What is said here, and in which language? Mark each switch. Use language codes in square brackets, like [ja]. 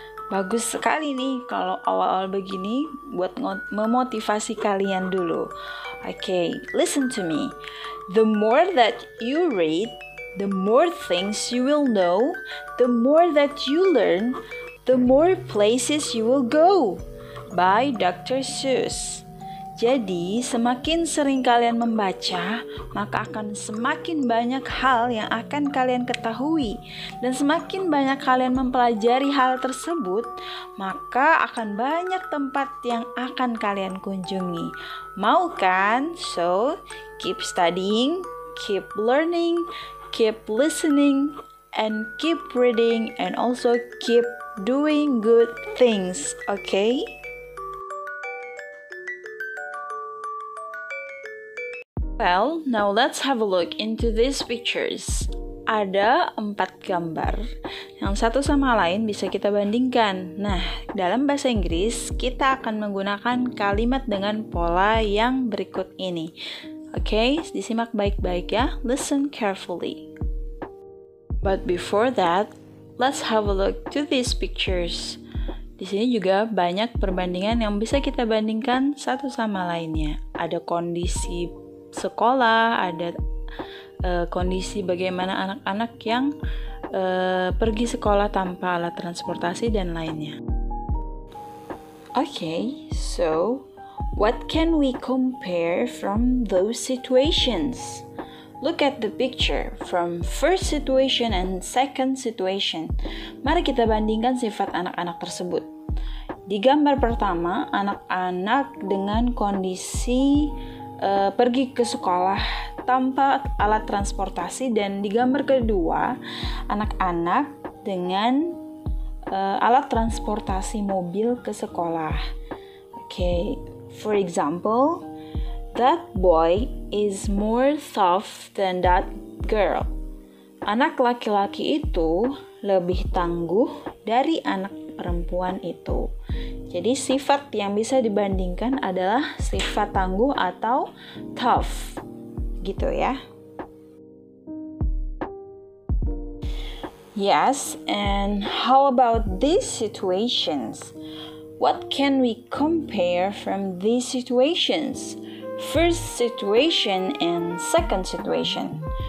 [id] Bagus sekali nih kalau awal-awal begini buat memotivasi kalian dulu. [en] Okay, listen to me. The more that you read, the more things you will know, the more that you learn, the more places you will go. By Dr. Seuss. [id] Jadi, semakin sering kalian membaca, maka akan semakin banyak hal yang akan kalian ketahui. Dan semakin banyak kalian mempelajari hal tersebut, maka akan banyak tempat yang akan kalian kunjungi. Mau kan? [en] So, keep studying, keep learning, keep listening, and keep reading, and also keep doing good things, okay? Well, now let's have a look into these pictures. [id] Ada 4 gambar. Yang satu sama lain bisa kita bandingkan. Nah, dalam bahasa Inggris, kita akan menggunakan kalimat dengan pola yang berikut ini. Oke, disimak baik-baik ya. [en] Listen carefully. But before that, let's have a look to these pictures. [id] Di sini juga banyak perbandingan yang bisa kita bandingkan satu sama lainnya. Ada kondisi sekolah, ada kondisi bagaimana anak-anak yang pergi sekolah tanpa alat transportasi dan lainnya. [en] Okay, so what can we compare from those situations? Look at the picture from first situation and second situation. [id] Mari kita bandingkan sifat anak-anak tersebut. Di gambar pertama, anak-anak dengan kondisi pergi ke sekolah tanpa alat transportasi, dan di gambar kedua anak-anak dengan alat transportasi mobil ke sekolah. [en] Okay, for example, that boy is more tough than that girl. [id] Anak laki-laki itu lebih tangguh dari anak perempuan itu. Jadi sifat yang bisa dibandingkan adalah sifat tangguh atau tough. Gitu ya. [en] Yes, and how about these situations? What can we compare from these situations? First situation and second situation.